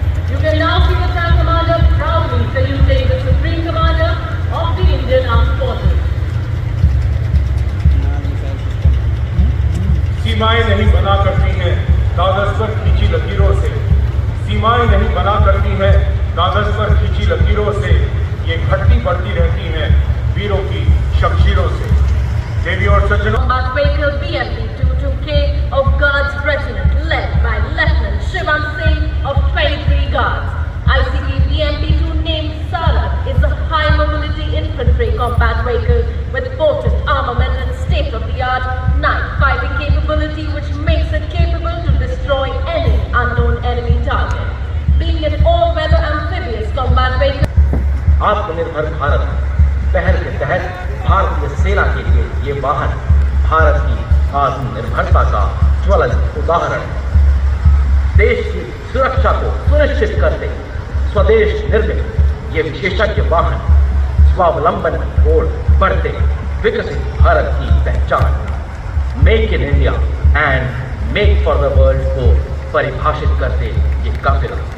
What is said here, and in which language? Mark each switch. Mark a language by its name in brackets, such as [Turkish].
[English] You can now see the Tank Commander proudly saluting the Supreme Commander of the Indian Armed Forces. [Hindi] सीमाएं नहीं बना करती हैं कागज पर खींची लकीरों से, सीमाएं नहीं बना करती हैं कागज पर खींची लकीरों से, ये घटती बढ़ती रहती हैं वीरों की शमशीरों से। देवी और सज्जनों, [English] Baker BMP 22K of Guards Regiment led by Lieutenant Shivam Singh of 23 Guards. ICT BMP 2 named Sarat is a high mobility infantry combat vehicle with potent armament and state-of-the-art night fighting capability which makes it capable to destroy any unknown enemy target. Being an all-weather amphibious combat vehicle, [Hindi] आत्मनिर्भर भारत पहल के तहत भारतीय सेना के लिए ये वाहन भारत की आत्मनिर्भरता का ज्वलंत उदाहरण है। देश की सुरक्षा को सुनिश्चित करते स्वदेश निर्मित ये विशेषज्ञ वाहन स्वावलंबन की ओर बढ़ते विकसित भारत की पहचान [English] make in India and make for the world [Hindi] को परिभाषित करते ये काफिला।